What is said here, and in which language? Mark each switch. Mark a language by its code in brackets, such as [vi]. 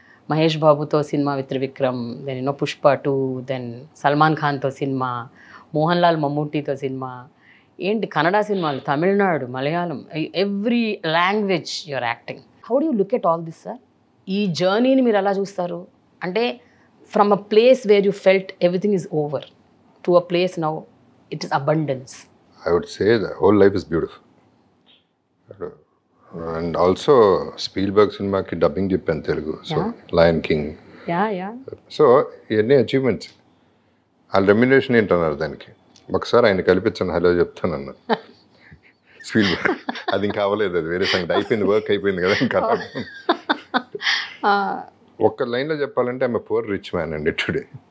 [te] మహేష్ బాబుతో cinema with Trivikram, then Pushpa 2, then Salman ఖాన్తో cinema, Mohan Lal మమ్మూటితో cinema, ఏంటి కన్నడ సినిమాలు, Tamil Nadu, Malayalam, [en] Every language you're acting. How do you look at all this sir? [te] ఈ జర్నీని మీరు ఎలా చూస్తారు? [en] అంటే from a place where you felt everything is over to a place now it is abundance. I would say the whole life is beautiful. And also [te] Spielberg సినిమాకి dubbing చెప్పాను Telugu. So lion king. So ఇవన్నీ achievements. వాళ్ళ remuneration ఏంటన్నారు దానికి? ఒకసారి ఆయన కల్పించాను, hello చెప్తాను అన్న Spielberg. అది ఇంకా అవ్వలేదు, అది వేరే సంగతి. అయిపోయింది, వర్క్ అయిపోయింది కదా. ఇంకా ఒక్క లైన్లో చెప్పాలంటే [en] I'm poor rich man [te] అండి టుడే.